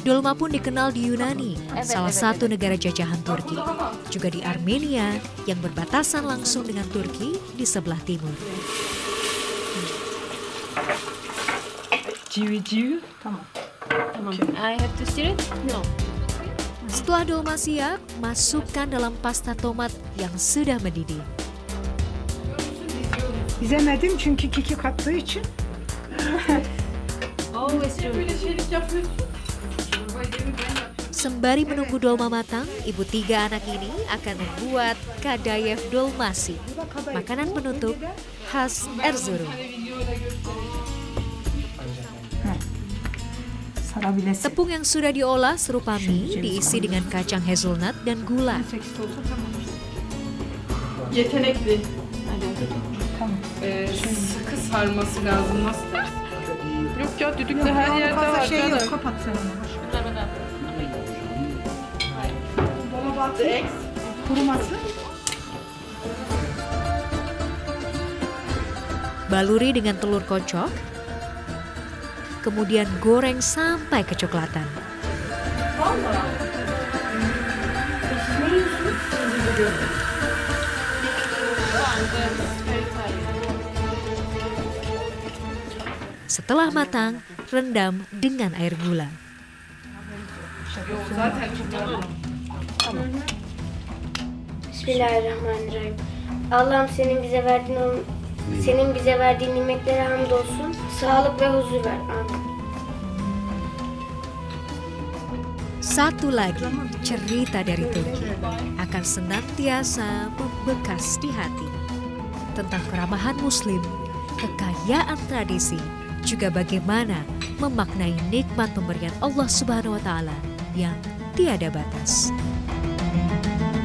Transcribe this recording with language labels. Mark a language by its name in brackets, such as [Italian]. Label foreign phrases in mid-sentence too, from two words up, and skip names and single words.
[Indonesian] Dolma pun dikenal di Yunani, salah satu negara jajahan Turki. Juga di Armenia yang berbatasan langsung dengan Turki di sebelah timur. Ciu-ciu. [Turkish] Tamam. [English] I have to stir it? No. [Indonesian] Setelah dolma siap, masukkan dalam pasta tomat yang sudah mendidih. [Turkish] İzemedim çünkü kekik kattığı için. [English] Always do. [Indonesian] Sembari menunggu dolma matang, ibu 3 anak ini akan membuat kadayef dolmasi, makanan penutup khas Erzurum. [Turkish] Sarabilirsin. [Indonesian] Tepung yang sudah diolah serupa mie diisi dengan kacang hazelnut dan gula. [Turkish] Yetenekli. Tamam. Sıkı sarması lazım. Nasıl dersin? Yok ya düdükle her yerde Fazla var şey canım. yok. Kapat sen onu. Dolaba atayım. Kuruması. [Indonesian] Baluri dengan telur kocok, kemudian goreng sampai kecoklatan. Setelah matang, rendam dengan air gula. [Arabic] Bismillahirrahmanirrahim. [Turkish] Allah'ım senin bize verdiğin nimetlere hamdolsun. Sağlık ve huzur ver. Amin. [Indonesian] Satu lagi cerita dari Turki akan senantiasa membekas di hati. Tentang keramahan muslim, kekayaan tradisi, juga bagaimana memaknai nikmat pemberian Allah [Arabic] سبحانه وتعالى [Indonesian] yang tiada batas.